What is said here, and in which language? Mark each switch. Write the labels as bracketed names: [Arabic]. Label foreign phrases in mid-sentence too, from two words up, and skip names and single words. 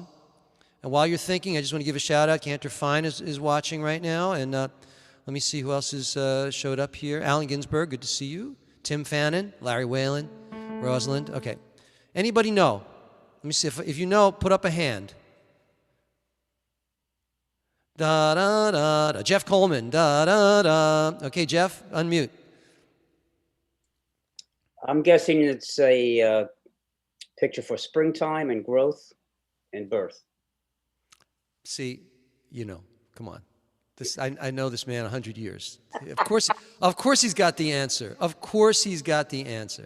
[English] And while you're thinking, I just want to give a shout out. Cantor Fine is watching right now, and let me see who else has showed up here. Alan Ginsberg, good to see you. Tim Fannin, Larry Whalen, Rosalind. Okay. Anybody know? Let me see. If you know, put up a hand. Da da da da. Jeff Coleman. Da da da. Okay, Jeff, unmute. I'm guessing it's a picture for springtime and growth and birth. See, you know, come on. I know this man 100 years. Of course he's got the answer. Of course he's got the answer.